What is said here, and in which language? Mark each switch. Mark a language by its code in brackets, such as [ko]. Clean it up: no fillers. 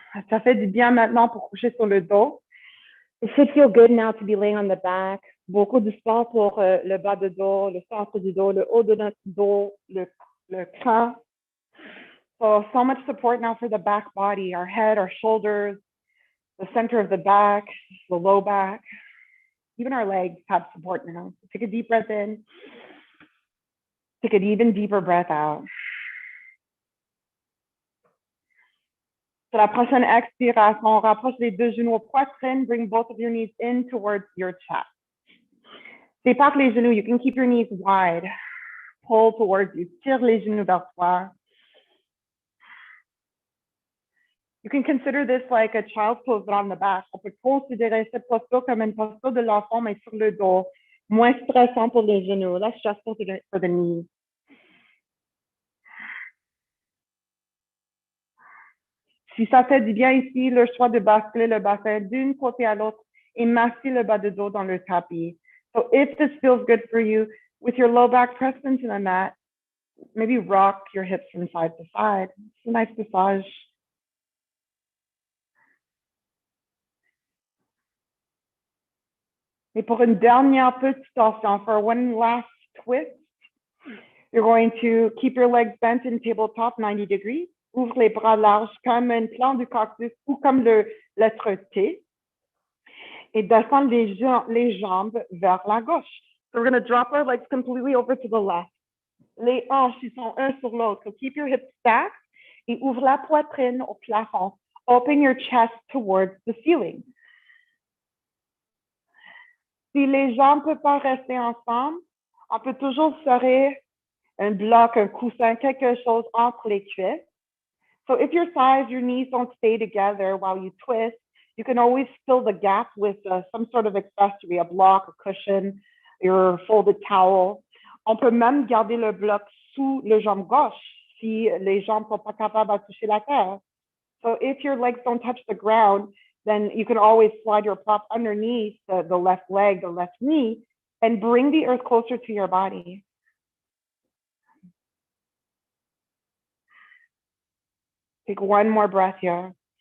[fr] Ça fait du bien maintenant pour coucher sur le dos. [en] It should feel good now to be laying on the back. [fr] Beaucoup de sport pour le bas de dos, le centre du dos, le haut de notre dos, le crâne. [en] So much support now for the back body, our head, our shoulders, the center of the back, the low back. Even our legs have support now. So take a deep breath in. Take an even deeper breath out. [fr] Sur la prochaine expiration, on rapproche les deux genoux aux poitrines. [en] Bring both of your knees in towards your chest. [fr] Sépare les genoux. [en] You can keep your knees wide. Pull towards you. [fr] Tire les genoux vers toi. [en] You can consider this like a child's pose but on the back. [fr] On peut considérer cette posture comme une posture de l'enfant, mais sur le dos. Moins stressant pour les genoux. [en] Less stressful for the knees. [fr] Si ça fait du bien ici, le choix de basculer le bassin d'une côté à l'autre et masser le bas de dos dans le tapis. [en] So if this feels good for you, with your low back pressed into the mat, maybe rock your hips from side to side. It's a nice massage. [fr] Et pour une dernière petite torsion, [en] for one last twist, you're going to keep your legs bent in tabletop 90 degrees. [fr] Ouvre les bras larges comme un plan du cactus ou comme le lettre T. Et descendre les jambes vers la gauche. [en] So we're going to drop our legs completely over to the left. [fr] Les hanches, ils sont un sur l'autre. [en] So keep your hips stacked [fr] et ouvre la poitrine au plafond. [en] Open your chest towards the ceiling. [fr] Si les jambes ne peuvent pas rester ensemble, on peut toujours serrer un bloc, un coussin, quelque chose entre les cuisses. [en] So if your thighs, your knees don't stay together while you twist, you can always fill the gap with some sort of accessory, a block, a cushion, your folded towel. [fr] On peut même garder le bloc sous le jambe gauche si les jambes ne sont pas capables de toucher la terre. [en] So if your legs don't touch the ground, then you can always slide your prop underneath the left leg, the left knee, and bring the earth closer to your body. Take one more breath here.